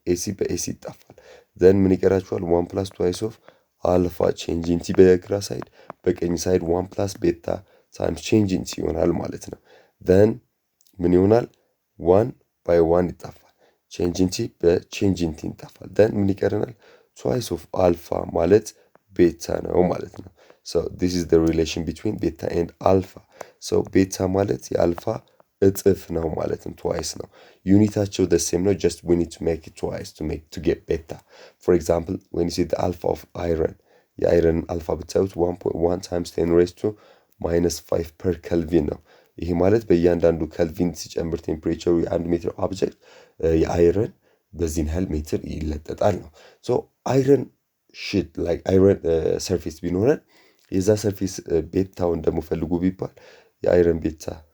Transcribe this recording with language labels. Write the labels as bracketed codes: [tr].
[am] ኤሲ በኤሲ ይጣፋል። then ምን ይቀራችኋል? [en] 1 plus twice of [am] አልፋ ቼንጅ ኢን ቲ በግራ ሳይድ፣ በቀኝ ሳይድ 1 plus ቤታ ታይምስ ቼንጅ ኢን ቲ ይሆናል ማለት ነው። then ምን ይሆናል? 1 by 1 ይጣፋል። ቼንጅ ኢን ቲ በቼንጅ ኢን ቲ ይጣፋል። then ምን ይቀረናል? [en] twice of [am] አልፋ ማለት ቤታ ነው ማለት ነው። [en] so this is the relation between beta and alpha. so [am] ቤታ ማለት የአልፋ እጥፍ ነው ማለት ነው። [en] twice ነው። ዩኒታቸው the same ነው, just we need to make it twice to get beta. for example when you see the alpha of iron, [am] የአይረን አልፋ ብታዩት [en] 1.1 times 10 raised to minus 5 per kelvin [am] ነው። ይሄ ማለት በእያንዳንዱ ከልቪን ሲጨምር ቴምፕሬቸሩ የ1 ሜትር ኦብጀክት የአይረን በዚህን ያህል ሜትር ይለጠጣል ነው። [en] ሶ አይረን ሽት ላይክ አይረን ሰርፌስ [am] ቢኖረን የዛ ሰርፌስ ቤታውን ደግሞ ፈልጉ ቢባል የአይረን ቤታ